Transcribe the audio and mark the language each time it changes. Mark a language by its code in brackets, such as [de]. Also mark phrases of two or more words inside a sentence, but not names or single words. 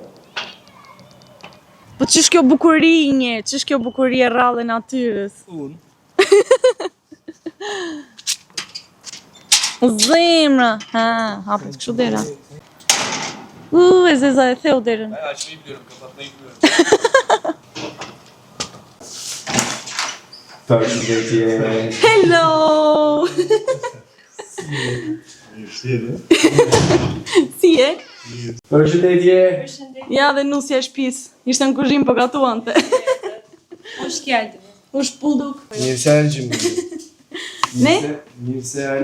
[sq] Po ç'është kjo bukurie, ç'është kjo bukurie rrallë e natyrës? Unë. Zemra. Hapet kështu dera. E zeza e theu derën. [tr] Açmayı biliyorum, kapatmayı biliyorum. [sq] Përshëndetje. Hello! Si e? Përshëndetje. Ja dhe nusja e shtëpisë. Ishte në kuzhinë po gatuante. [tr] Hoş geldin. Hoş bulduk. Mirsel'cim. Ne? Mirsel.